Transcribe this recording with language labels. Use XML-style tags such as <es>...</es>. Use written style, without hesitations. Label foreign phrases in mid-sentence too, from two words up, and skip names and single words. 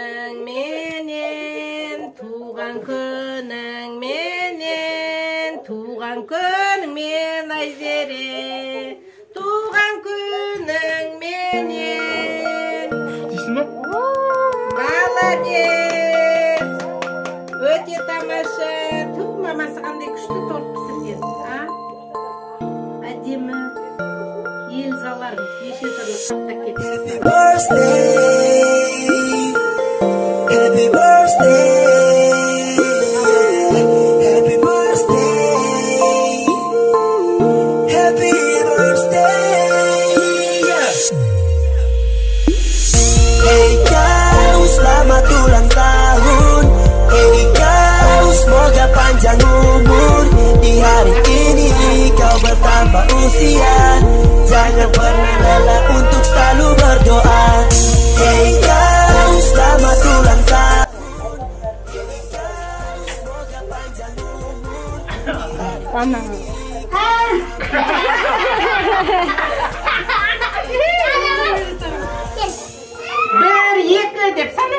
<kk>менен, туған күніңменен, туған күніңмен Айзере, туған күніңменен. Дейсің ба? Молодец! Өте тамаша. Ту, мамасы қандай күшті торт пісірген. Әдемі. Елзаларың неше түрлі қаптап кетті.</kk> <en>Happy birthday, happy birthday, happy birthday.</en> <id>Hey kau, selamat ulang tahun. Hey kau, semoga panjang umur. Di hari ini kau bertambah usia. Jangan pernah lelah untuk selalu berdoa. Hey kau, selamat ulang tahun. Semoga panjang umur.</id> <kk>Ана. Бір, екі деп санаш.</kk>